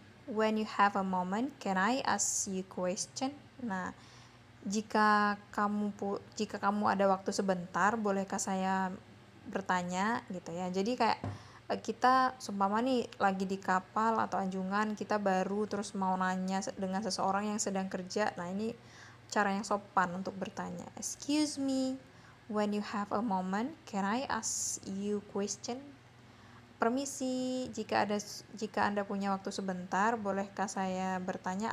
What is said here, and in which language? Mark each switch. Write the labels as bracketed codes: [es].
[en] When you have a moment, can I ask you question? [id] Nah, jika kamu ada waktu sebentar, bolehkah saya bertanya gitu ya. Jadi kayak kita seumpama nih lagi di kapal atau anjungan, kita baru terus mau nanya dengan seseorang yang sedang kerja. Nah, ini cara yang sopan untuk bertanya. [en] Excuse me, when you have a moment, can I ask you question? [id] Permisi, jika Anda punya waktu sebentar, bolehkah saya bertanya?